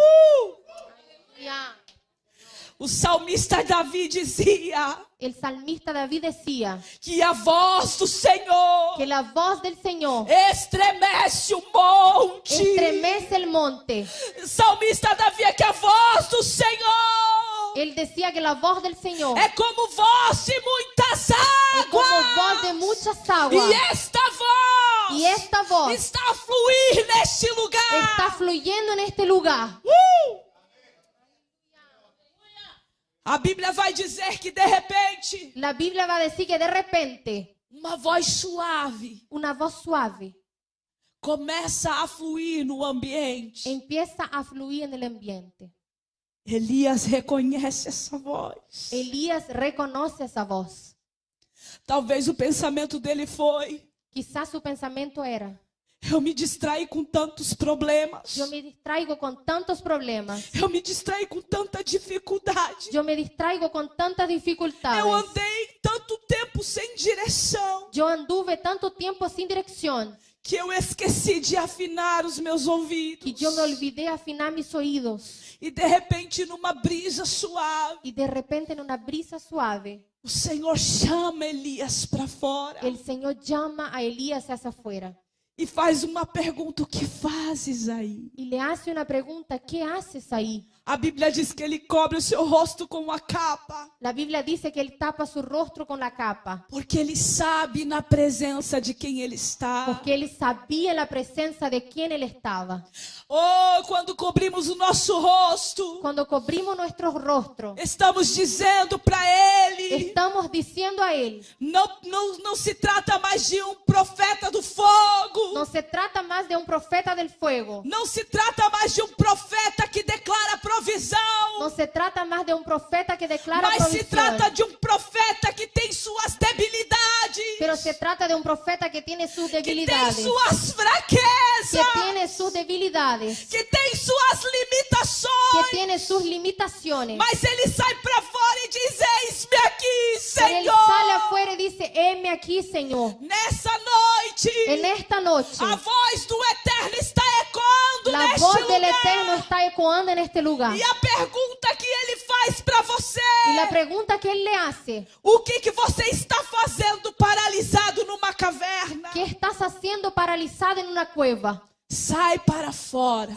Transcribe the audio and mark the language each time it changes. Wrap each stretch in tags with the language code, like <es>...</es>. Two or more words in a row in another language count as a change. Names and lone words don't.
<pt>O salmista Davi dizia</pt> <es>El salmista David decía</es> <pt>que a voz do Senhor</pt> <es>que la voz del Señor</es> <pt>estremece o monte.</pt> <es>estremece el monte.</es> <pt>Salmista Davi é que a voz do Senhor</pt> <es>Él decía que la voz del Señor</es> <pt>é como voz de muitas</pt> <es>es como</es> <pt>águas.</pt> <es>voz de muchas aguas.</es> <pt>E esta voz</pt> <es>Y esta voz</es> <pt>está a fluir neste lugar.</pt> <es>está fluyendo en este lugar.</es> <pt>A Bíblia vai dizer que de repente</pt> <es>La Biblia va a decir que de repente</es> <pt>uma voz suave</pt> <es>una voz suave</es> <pt>começa a fluir no ambiente.</pt> <es>empieza a fluir en el ambiente.</es> <pt>Elias reconhece essa voz.</pt> <es>Elías reconoce esa voz.</es> <pt>Talvez o pensamento dele foi:</pt> <es>Quizás su pensamiento era,</es> <pt>eu me distraí com tantos problemas.</pt> <es>yo me distraigo con tantos problemas.</es> <pt>Eu me distraí com tanta dificuldade.</pt> <es>Yo me distraigo con tantas dificultades.</es> <pt>Eu andei tanto tempo sem direção</pt> <es>Yo anduve tanto tiempo sin dirección</es> <pt>que eu esqueci de afinar os meus ouvidos.</pt> <es>que yo me olvidé afinar mis oídos.</es> <pt>E de repente, numa brisa suave,</pt> <es>Y de repente en una brisa suave,</es> <pt>o Senhor chama Elias para fora</pt> <es>el Señor llama a Elías hacia afuera</es> <pt>e faz uma pergunta: o que fazes aí?</pt> <es>y le hace una pregunta, ¿qué haces ahí?</es> <pt>A Bíblia diz que ele cobre o seu rosto com uma capa,</pt> <es>La Biblia dice que él tapa su rostro con la capa,</es> <pt>porque ele sabe na presença de quem ele está.</pt> <es>porque él sabía la presencia de quien él estaba.</es> <pt>Oh, quando cobrimos o nosso rosto,</pt> <es>Cuando cubrimos nuestros rostros,</es> <pt>estamos dizendo para ele:</pt> <es>estamos diciendo a él,</es> <pt>não se trata mais de um profeta do fogo.</pt> <es>no se trata más de un profeta del fuego,</es> <pt>Não se trata mais de um profeta que declara provisão.</pt> <es>no se trata más de un profeta que declara</es> <pt>Mas se</pt> <es>provisión,</es> <pt>trata de um profeta que tem suas debilidades.</pt> <es>pero se trata de un profeta que tiene sus</es> <pt>que tem</pt> <es>debilidades,</es> <pt>suas</pt> <es>que</es> <pt>fraquezas,</pt> <es>tiene sus debilidades,</es> <pt>que tem suas</pt> <es>que</es> <pt>limitações.</pt> <es>tiene sus limitaciones.</es> <pt>Mas ele sai para fora e diz: eis-me aqui,</pt> <es>Pero él</es> <pt>Senhor.</pt> <es>sale afuera y dice, heme aquí, Señor.</es> <pt>Nessa noite,</pt> <es>En esta noche,</es> <pt>a voz do Eterno está ecoando</pt> <es>la</es> <pt>neste</pt> <es>voz del</es> <pt>lugar.</pt> <es>Eterno está ecoando en este lugar.</es> <pt>E a pergunta que ele faz para você:</pt> <es>Y la pregunta que él le hace,</es> <pt>o que você está fazendo paralisado numa caverna?</pt> <es>¿qué estás haciendo paralizado en una cueva?</es> <pt>Sai para fora,</pt>